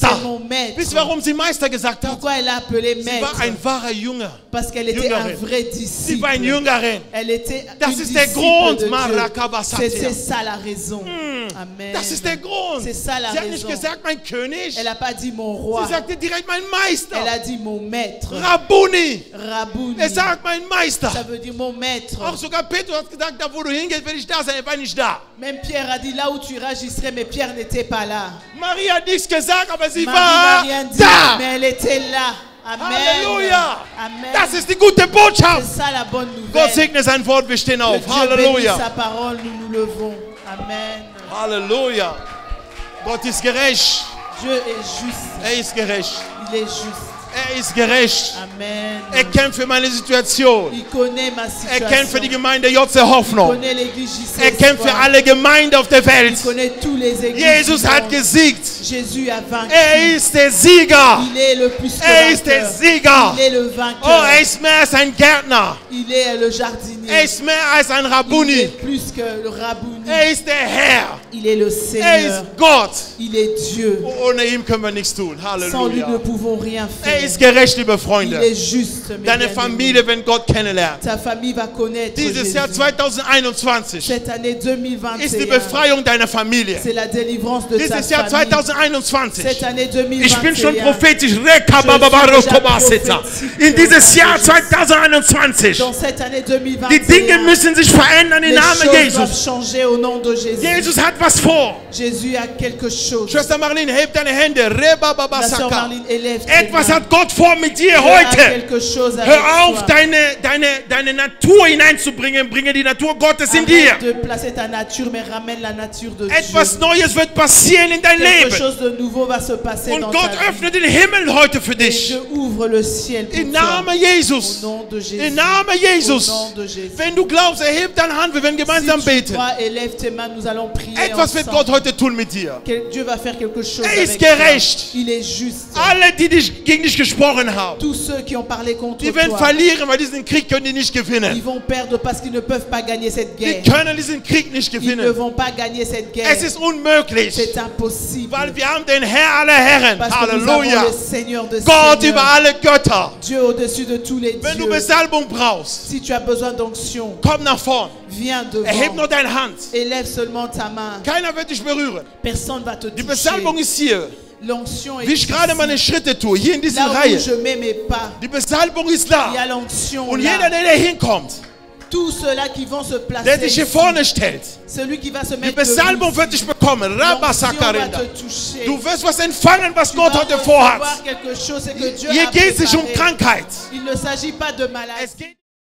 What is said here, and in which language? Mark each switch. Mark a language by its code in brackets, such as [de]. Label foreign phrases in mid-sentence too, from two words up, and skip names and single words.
[fr] C'est mon maître. [de] Wisst ihr, warum sie Meister gesagt hat? [fr] Pourquoi elle a appelé [de] Sie [fr] maître? [de] war ein wahrer Jünger. [fr] Parce qu'elle était un [de] Jüngerin. [fr] vrai [de] Sie war eine [fr] disciple. [de] Jüngerin. [fr] Elle était [de] Das [fr] une [de] ist der [fr] disciple [de] Grund, [fr] de Dieu. Marakabasatia. C'est ça la raison. Amen. [de] Das ist der Grund. [fr] C'est ça la [de] Sie hat nicht [fr] raison. [de] gesagt, mein König. [fr] Elle n'a pas dit mon roi. [de] Sie sagte direkt, mein Meister. [fr] Elle a dit mon maître. Rabbuni. Rabouni. [de] Er sagt, mein Meister. [fr] Ça veut dire mon maître. [de] Auch sogar Petrus hat gesagt, da wo du hingehst, werde ich da sein. Er war nicht da. [fr] Même Pierre a dit là où tu iras, j'y serai, mais Pierre n'était pas là. [de] Maria hat nichts gesagt, aber sie [fr] Marie [de] war [fr] n'a rien dit, [de] da. [fr] mais elle était là. Amen. Halleluja. Amen. [de] Das ist die gute Botschaft. [fr] C'est ça la bonne nouvelle. [de] Gott segne sein Wort, wir stehen [fr] Que [de] auf. [fr] Dieu bénisse Halleluja. sa parole, nous nous levons. Amen. [de] Halleluja. Gott ist gerecht. [fr] Dieu est juste. [de] Er ist gerecht. [fr] Il est juste. [de] Er ist gerecht. Amen. Er kämpft für meine Situation. [fr] Il connaît ma [de] Er kämpft für die [fr] situation. [de] Gemeinde JC [fr] Il [de] Hoffnung. [fr] connaît l'église JC [de] Er kämpft für [fr] Espoir. [de] alle Gemeinden auf der [fr] Il [de] Welt. [fr] connaît tous les églises. [de] Jesus [fr] du [de] hat [fr] monde. [de] gesiegt. [fr] Jésus a vaincu. [de] Er ist der Sieger. [fr] Il est le plus que [de] Er ist der [fr] vainqueur. [de] Sieger. [fr] Il est le vainqueur. [de] Oh, er ist mehr als ein Gärtner. [fr] Il est le jardinier. [de] Er ist mehr als ein [fr] Il [de] Rabbuni. [fr] est plus que le Rabouni. [de] Er ist der Herr. [fr] Il est le [de] Er [fr] Seigneur. [de] ist Gott. [fr] Il est Dieu. [de] Ohne ihn können wir nichts tun. [fr] Sans lui, nous ne Halleluja. pouvons rien [de] Er [fr] faire. [de] ist gerecht, liebe [fr] Il [de] Freunde. [fr] est juste. mes [de] Deine [fr] bien-aimés. [de] Familie, wenn Gott kennenlernt. [fr] Ta famille va connaître [de] Dieses [fr] Jésus. [de] Jahr 2021 [fr] Cette année [de] ist die [fr] 2021, [de] Befreiung deiner Familie. [fr] c'est la délivrance de ta [de] Dieses Jahr [fr] famille. [de] 2021. [fr] Cette année [de] Ich bin schon [fr] 2021, [de] prophetisch. In dieses Jahr 2021. [fr] dans cette année [de] Die [fr] 2021, [de] Dinge müssen sich verändern im [fr] les [de] Namen [fr] choses doivent [de] Jesus. [fr] changer au nom de Jésus. [de] Jesus hat was vor. [fr] Jésus a quelque chose. [de] Schwester Marlene, heb deine Hände. [fr] La sœur Rebababasaka. Marlene élève tes [de] Etwas [fr] mains. [de] hat Gott vor mit dir [fr] Dieu a [de] heute. [fr] quelque chose avec [de] Hör auf, [fr] toi. [de] deine Natur hineinzubringen. Bringe die Natur Gottes in dir. [fr] Arrête de placer ta nature, mais ramène la nature de [de] Etwas [fr] Dieu. [de] Neues wird passieren in dein [fr] Quelque [de] Leben. [fr] chose de nouveau va se passer [de] Und [fr] dans [de] Gott [fr] ta vie. [de] öffnet den Himmel heute für [fr] Et [de] dich. [fr] Dieu ouvre le ciel pour [de] Im [fr] toi. [de] Namen [fr] Au [de] Jesus. [fr] nom de Jésus. [de] Im Namen [fr] Au [de] Jesus. [fr] nom de Jésus. [de] Wenn du glaubst, erheb deine Hand. Wir werden gemeinsam [fr] Si tu [de] beten. [fr] crois, élève tes mains, nous allons prier [de] Etwas wird [fr] ensemble. [de] Gott heute tun mit dir. [fr] Dieu va faire quelque chose [de] Er ist [fr] avec toi. [de] gerecht. [fr] Il est juste. [de] Alle, die gegen dich gesprochen haben, [fr] Tous ceux qui ont parlé contre [de] die werden [fr] toi, [de] verlieren, weil diesen Krieg können die nicht [fr] ils [de] gewinnen. [fr] vont perdre parce qu'ils ne peuvent pas gagner cette [de] Die [fr] guerre. [de] können diesen Krieg nicht [fr] Ils ne [de] gewinnen. [fr] vont pas gagner cette guerre. [de] Es ist unmöglich, [fr] C'est impossible. [de] weil wir haben den Herr aller Herren. [fr] Parce que nous avons Halleluja. le Seigneur de [de] Gott über [fr] Seigneurs. [de] alle Götter. [fr] Dieu au-dessus de tous les [de] Wenn du [fr] dieux. [de] Besalbung brauchst, [fr] Si tu as besoin d'onction, [de] komm nach vorn. [fr] viens [de] Erheb nur [fr] devant. [de] deine Hand. [fr] Élève seulement ta main. [de] Keiner wird dich berühren. [fr] Personne va te [de] Die [fr] toucher. [de] Besalbung ist hier. [fr] L'onction est [de] Wie ich gerade [fr] ici. [de] meine Schritte tue, hier in dieser [fr] Là où [de] Reihe. [fr] je mets mes pas, [de] Die Besalbung ist [fr] il y a [de] da. [fr] l'onction [de] Und [fr] là. [de] jeder, der hinkommt, [fr] Tous ceux-là qui vont se placer [de] der sich hier [fr] ici, [de] vorne stellt, [fr] celui qui va se [de] die [fr] mettre [de] Besalbung [fr] debout, [de] wird dich bekommen. [fr] l'onction va Rabasakarinda. te toucher. [de] Du wirst was empfangen, was [fr] Tu [de] Gott [fr] vas [de] heute [fr] recevoir [de] vorhat. [fr] quelque chose, c'est que Dieu [de] Hier [fr] a [de] geht es nicht um [fr] préparé. [de] Krankheit. [fr] Il ne s'agit pas de maladie. [de] Es geht